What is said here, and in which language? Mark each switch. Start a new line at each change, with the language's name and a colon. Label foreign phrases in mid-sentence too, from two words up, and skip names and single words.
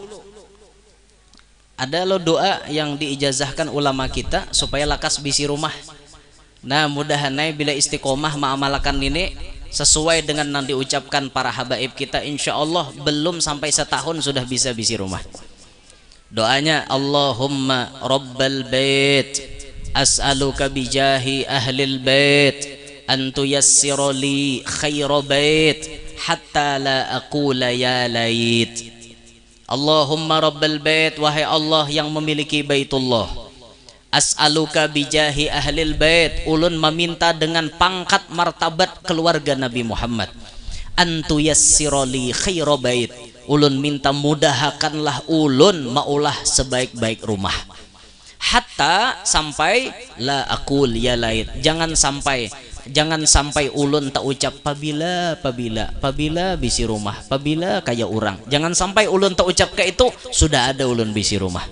Banjar: Ada lo doa yang diijazahkan ulama kita supaya lakas bisi rumah. Nah mudahan bila istiqomah mengamalkan ini sesuai dengan yang diucapkan para habaib kita,
Arabic: إن شاء الله
Banjar: belum sampai setahun sudah bisa bisi rumah.
Arabic: Doanya اللهم رب البيت أسألك بجاه أهل البيت أن تيسر لي خير بيت حتى لا أقول يا ليت. اللهم رب البيت,
Indonesian: wahai Allah yang memiliki baitullah,
Arabic: أسألك بجاه أهل البيت,
Banjar: ulun meminta dengan pangkat martabat keluarga Nabi Muhammad,
Arabic: أن تيسر لي خير بيت,
Banjar: ulun minta mudahkanlah ulun maulah sebaik-baik rumah, hatta sampai
Arabic: لا أقول يا ليت,
Banjar: jangan sampai ulun tak ucap pabila bisi rumah, pabila kaya orang, jangan sampai ulun tak ucap ke itu sudah ada ulun bisi rumah.